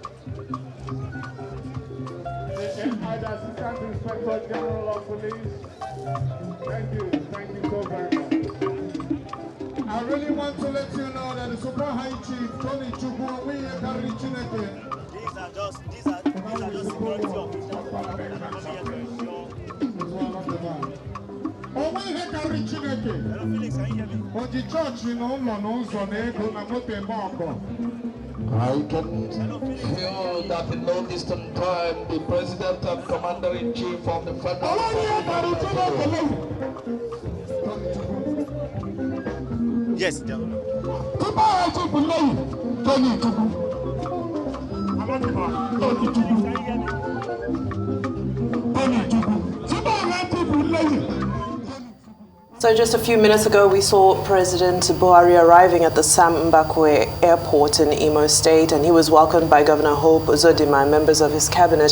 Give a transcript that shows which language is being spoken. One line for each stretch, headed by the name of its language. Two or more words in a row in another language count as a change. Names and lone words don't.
English: The Assistant Inspector General of Police. Thank you so very much. I really want to let you know that the Super High Chief Tony Chukwu we are carrying Chineke. These are just security officials.
Igbo: Onwe ihe karịrị Chineke.
English: Hello Felix, can you hear me?
Igbo: O ji chọọchị na ụlọ na ụzọ na ego na moto eme ọgọ.
English: I can feel that in no distant time the President and Commander-in-Chief of the Federal Yes, So just a few minutes ago, we saw President Buhari arriving at the Sam Mbakwe Airport in Imo State, and he was welcomed by Governor Hope Uzodimma and members of his cabinet.